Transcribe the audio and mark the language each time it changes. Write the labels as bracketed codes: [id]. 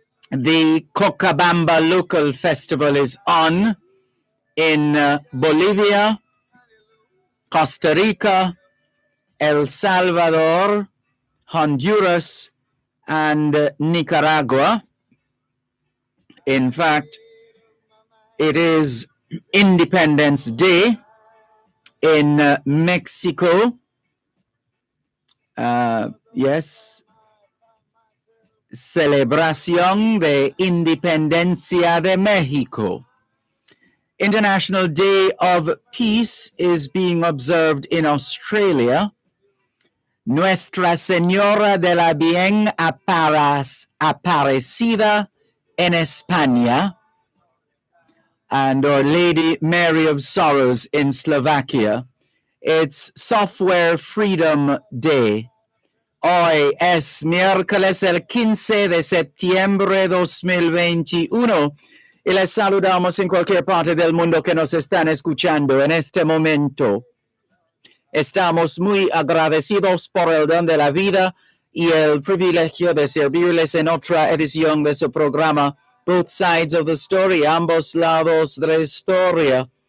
[en] The Cochabamba Local Festival is on in Bolivia, Costa Rica, El Salvador, Honduras, and Nicaragua. In fact, it is Independence Day in Mexico. Yes. [es] Celebración de Independencia de México. [en] International Day of Peace is being observed in Australia. Nuestra Señora de la Bien Aparecida en España, and Our Lady Mary of Sorrows in Slovakia. It's Software Freedom Day. [es] Hoy es miércoles el 15 de septiembre 2021 y les saludamos en cualquier parte del mundo que nos están escuchando en este momento. Estamos muy agradecidos por el don de la vida y el privilegio de servirles en otra edición de su programa Both Sides of the Story, ambos lados de la historia.